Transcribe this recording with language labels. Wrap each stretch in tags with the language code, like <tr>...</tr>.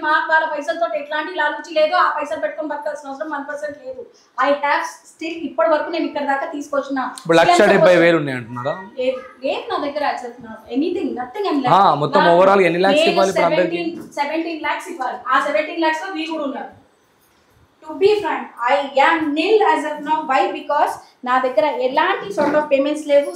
<te>మా వాళ్ళ పైసలతో ఎట్లాంటి లాలూచి లేదు, ఆ పైసలు పెట్టుకొని బతకాల్సిన అవసరం 1% లేదు.</te> <en>I have still</en> <te>ఇప్పటి వరకు నేను ఇక్కడ దాకా తీసుకొచ్చిన 1,70,000 ఉన్నాయి అంటున్నారా? లేదు నా దగ్గర ఎనీథింగ్ నథింగ్. మొత్తం ఓవరాల్ ఎన్ని lakhs ఇవ్వాలి ఇప్పుడు అందరికి? 17 lakhs ఇవ్వాలి. ఆ 17 lakhs లో వీళ్ళు కూడా ఉన్నారు.</te> <en>To be frank, I am nil as of now. Why?</en> <te>Because నా దగ్గర ఎలాంటి సార్ట్ ఆఫ్ పేమెంట్స్ లేవు.</te>